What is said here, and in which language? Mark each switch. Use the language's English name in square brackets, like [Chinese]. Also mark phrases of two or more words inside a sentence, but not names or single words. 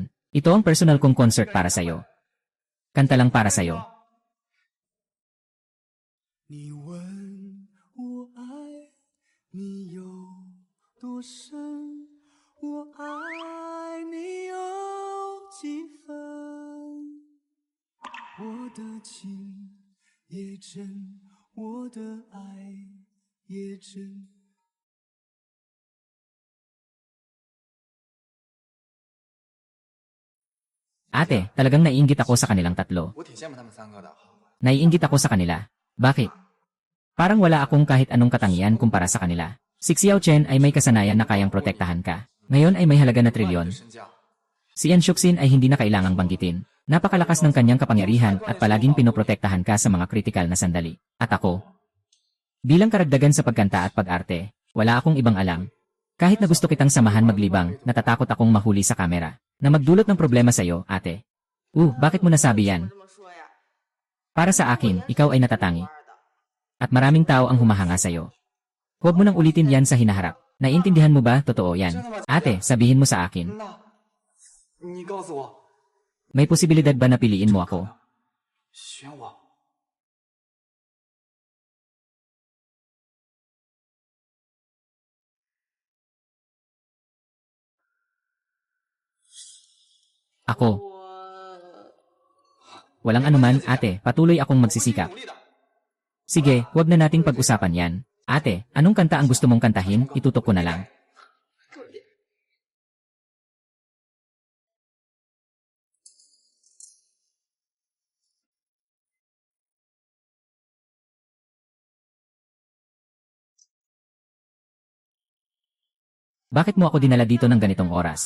[Filipino] Ito ang personal kong concert para sa'yo. Kanta lang para sa'yo. [Chinese] 你问我爱你有多深，我爱你有几分？我的情也真，我的爱也真。 [Filipino] Ate, talagang naiinggit ako sa kanilang tatlo. [Chinese] 我挺羡慕他们三个的。 [Filipino] Naiinggit ako sa kanila. Bakit? Parang wala akong kahit anong katangian kumpara sa kanila. Si Xiao Chen ay may kasanayan na kayang protektahan ka. Ngayon ay may halaga na trilyon. [Chinese] 身价 [Filipino] Si Yan Shuxin ay hindi na kailangang banggitin. Napakalakas ng kanyang kapangyarihan at palaging pinoprotektahan ka sa mga kritikal na sandali. At ako? Bilang karagdagan sa pagkanta at pag-arte, wala akong ibang alam. Kahit na gusto kitang samahan maglibang, natatakot akong mahuli sa kamera. Na magdulot ng problema sa'yo, ate. Bakit mo nasabi yan? [Chinese] 这么说呀？ [Filipino] Para sa akin, ikaw ay natatangi. At maraming tao ang humahanga sa'yo. Huwag mo nang ulitin yan sa hinaharap. Naiintindihan mo ba? Totoo yan. Ate, sabihin mo sa akin. [Chinese] 那，你告诉我， [Filipino] May posibilidad ba na piliin mo ako? [Chinese] 选我。 [Filipino] Ako. [Chinese] 我 [Filipino] Walang anuman, ate. Patuloy akong magsisikap. [Chinese] 努力的。 [Filipino] Sige, huwag na nating pag-usapan yan. Ate, anong kanta ang gusto mong kantahin? Itutok ko na lang. [Chinese] 重点。 [Filipino] Bakit mo ako dinala dito ng ganitong oras?